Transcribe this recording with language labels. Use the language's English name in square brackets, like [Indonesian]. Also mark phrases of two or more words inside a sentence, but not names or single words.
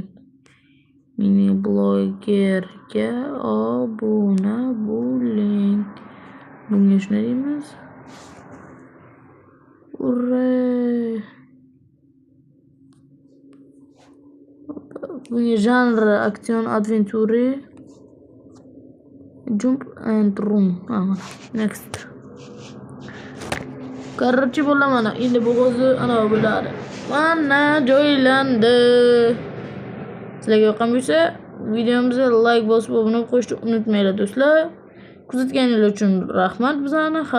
[Uzbek] Mini blogerga obuna bo'ling. Bunga shunday deymiz. Ura! Bunga janr [English] action adventure. Jump and run. Next. [Uzbek] Короче, bo'ldi mana. Endi bu hozir ana bo'ladi. Mana joylandi. Sizlarga yoqqan bo'lsa, videomizga like bosib obuna qo'yishni unutmanglar do'stlar. Kuzatganingiz uchun rahmat bizani.